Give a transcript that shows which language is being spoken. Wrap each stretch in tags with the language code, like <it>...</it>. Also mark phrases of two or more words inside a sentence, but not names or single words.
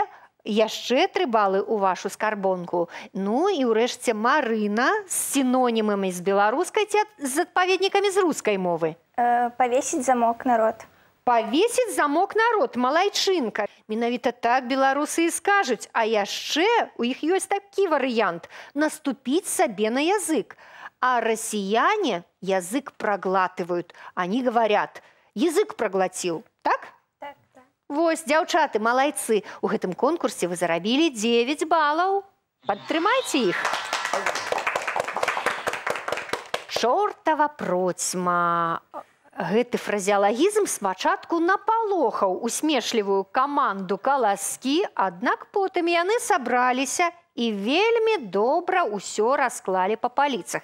<be>Яшчэ 3 балы ў вашу скарбонку. Ну і ўрэшце Марына з сінонімамі з беларускай ці з адпаведнікамі з рускай мовы. Павесіць замок народ. Павесіць замок народ, малайчынка. Менавіта так беларусы і скажуць. А яшчэ у іх ёсць такі варыянт – наступіць сабе на язык.</be> <ru>А россияне язык проглатывают. Они говорят, язык проглотил.</ru> <be>Так? Так, так. Вось, дзяўчаты, малайцы. У гэтым конкурсе вы зарабілі 9 балаў. Падтрымайце іх. Чортава процьма. Гэты фразеалагізм спачатку напалохаў усмешлівую каманду каласкі, аднак потым яны сабраліся і вельмі добра ўсё расклалі па паліцах.</be>